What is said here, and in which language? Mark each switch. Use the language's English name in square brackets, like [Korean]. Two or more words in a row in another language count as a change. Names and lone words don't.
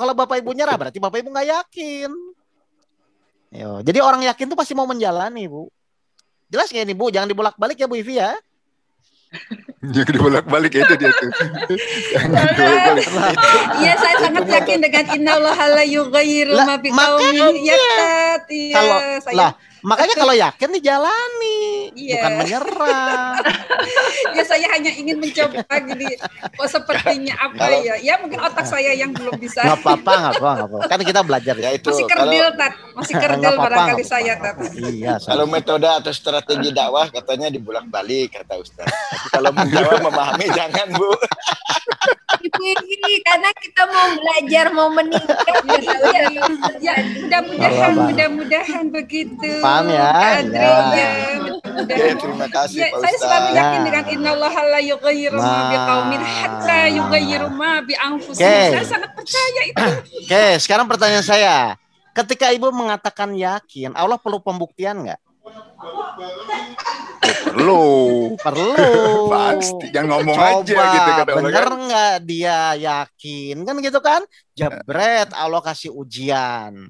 [Indonesian] Kalau Bapak Ibu nyerah berarti Bapak Ibu nggak yakin. Jadi orang yakin tuh pasti mau menjalani, Bu. Jelas nggak ini, Bu? Jangan dibolak-balik ya, Bu Ivi ya. Jangan dibolak-balik itu dia tuh. Iya, saya sangat yakin dengan [Arabic] إن الله لا يغير ما بقوم يتقون. [Indonesian] Makanya kalau yakin dijalani, bukan menyerah. Ya saya hanya ingin mencoba gini. Kok sepertinya apa ya? Ya mungkin otak saya yang belum bisa. Nggak apa-apa. Kan kita belajar ya itu. Masih kerdil, Tat. Masih kerdil barangkali saya, Tat. Iya. Kalau metode atau strategi dakwah katanya dibolak-balik kata Ustaz. Tapi kalau menjawab memahami jangan, Bu. Karena kita mau belajar, mau meningkat. Ya, mudah-mudahan begitu. Paham ya? Terima kasih Pak Ustaz. Saya selalu yakin dengan [Arabic] إن الله لا يغير ما بقوم حتى يغيروا ما بأنفسهم. [Indonesian] Saya sangat percaya itu. Oke, sekarang pertanyaan saya. Ketika Ibu mengatakan yakin, Allah perlu pembuktian nggak? Perlu. Pasti. Jangan ngomong aja gitu kan. Bener nggak dia yakin kan gitu kan? Jebret Allah kasih ujian.